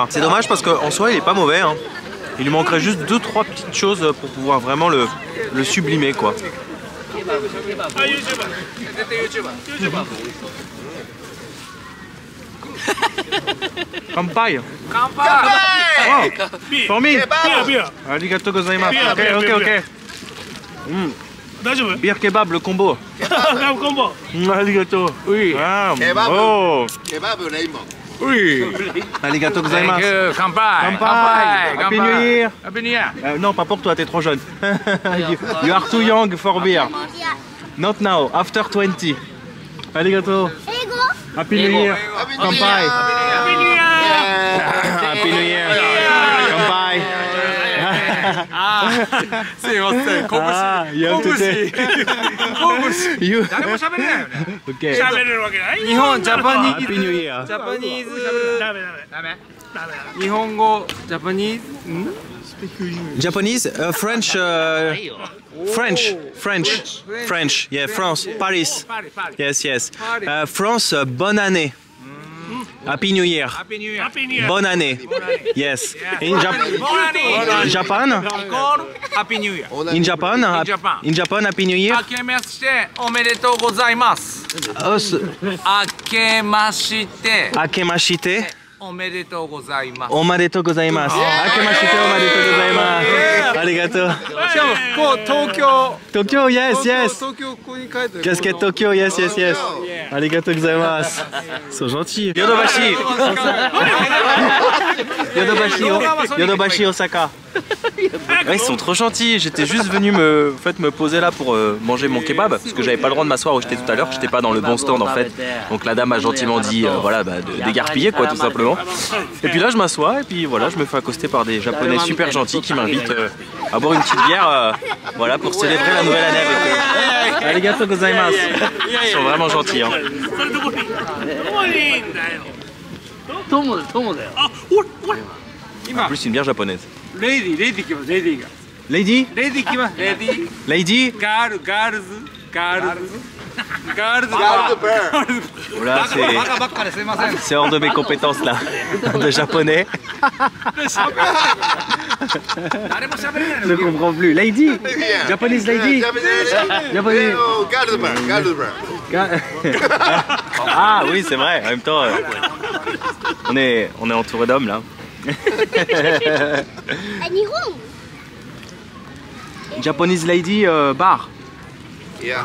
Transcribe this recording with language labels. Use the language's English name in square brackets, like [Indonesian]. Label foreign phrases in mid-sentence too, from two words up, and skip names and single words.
[French] C'est dommage parce qu'en soi il est pas mauvais, hein. Il lui manquerait juste 2-3 petites choses pour pouvoir vraiment le sublimer quoi. [Japanese] Kampai. [English] Oh, for me. [Japanese] ありがとうございます. [French] Ok. [English] Beer kebab, [French] le combo. Arigatou. Oui. Oh. [English] Kebab lemon. [French] Oui. [Japanese] ありがとうございます. Kampai. [English] Happy New Year. Happy New Year. [French] Non, pas pour toi, t'es trop jeune. [English] You are too young for beer. Not now, after 20. Arigatou. Happy New Year. Kampai. Happy New Year. Happy New Year. Kampai. You. [Japanese] 誰も喋れないよね。 [English] Okay. [Japanese] 喋れるわけないよ。日本ジャパニー [English] Happy New Year. [Japanese] ジャパニーズダメ。ダメ。ダメ。日本語ジャパニーズ [English] Japanese, French, French, yeah, France, Paris. Yes. [French] France, bonne année. [English] Happy New Year. Happy New Year. Happy New Year. [French] Bonne année. [English] Yes. In Japan? Happy New Year. In Japan? Japan. In Japan, Happy New Year? [Japanese] 明けましておめでとうございます。明けまして Akemashite. おめでとうございます。おめでとうございます。明けましておめでとうございます. Arigatou. しかもこう東京 [English] Tokyo, yes. [Japanese] 東京ここに書いてる。 [English] Casquette Tokyo, yes. [Japanese] ありがとうございます. [French] Ils sont gentils. Yodobashi. Yodobashi Osaka. Ouais, ils sont trop gentils. J'étais juste venu me poser là pour manger mon kebab parce que j'avais pas le droit de m'asseoir où j'étais tout à l'heure. J'étais pas dans le bon stand en fait. Donc la dame a gentiment dit voilà d'égarpiller quoi tout simplement. Et puis là je m'assois et puis voilà je me fais accoster par des japonais super gentils qui m'invitent à boire une petite bière voilà pour célébrer la nouvelle année avec eux. [Japanese] ありがとうございます. [French] Ils sont vraiment gentils hein. [Japanese] それどこに？どこにいいんだよ。友だよ。あ、ほら。 [French] En plus une bière japonaise. [Japanese] レディー来ますレディーが。 [English] Lady? [Japanese] レディー来ますレディー。 [English] Lady? [Japanese] ガールズ。 [French] Voilà, [Japanese] バカばっかですいません。 [French] c'est hors de mes compétences là, de japonais. [Japanese] 誰も喋れない [French] Je ne comprends plus. [English] Lady? Japanese lady? Japanese. Gardener. [French] Ah oui, c'est vrai, en même temps. On est entouré d'hommes là. [English] Japanese lady bar. Yeah.